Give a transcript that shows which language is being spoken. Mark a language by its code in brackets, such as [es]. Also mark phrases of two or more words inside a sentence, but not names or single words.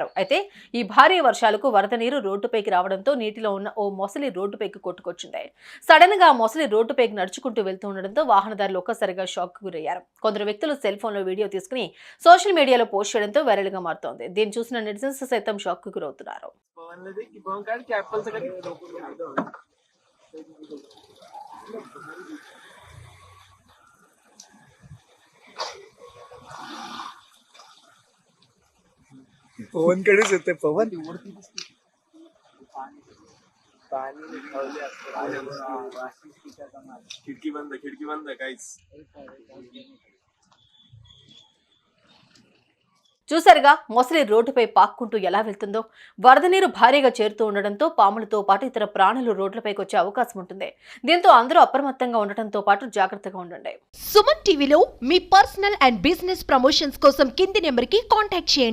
[te] అయితే ఈ భారీ వర్షాలకు వరద నీరు రోడ్డుపైకి రావడంతో నీటిలో ఉన్న ఓ మొసలి రోడ్డుపైకి కొట్టుకొచ్చింది. సడన్ గా ఆ మొసలి రోడ్డుపైకి నడుచుకుంటూ వెళ్తుండడంతో వాహనదారులు ఒక్కసారిగా షాక్ గురయ్యారు. కొందరు వ్యక్తులు [en] cell phone [te] లో వీడియో తీసుకుని [en] social media లో [te] పోస్ట్ చేయడంతో వైరల్ గా మారుతోంది. దీన్ని చూసిన నెటిజన్స్ సైతం షాక్ కు గురవుతున్నారు. [mr] पवन कडेच येते पवन खिडकी बंद काहीच [te] చూసారుగా మొసలి రోడ్డుపై పాక్కుంటూ ఎలా వెళ్తుందో. వరద నీరు భారీగా చేరుతూ ఉండడంతో పాములతో పాటు ఇతర ప్రాణులు రోడ్లపైకి వచ్చే అవకాశం ఉంటుంది. దీంతో అందరూ అప్రమత్తంగా ఉండటంతో పాటు జాగ్రత్తగా ఉండండి. సుమన్ టీవీలో మీ [en] personal and business promotions [te] కోసం కింది నెంబర్కి కాంటాక్ట్ చేయండి.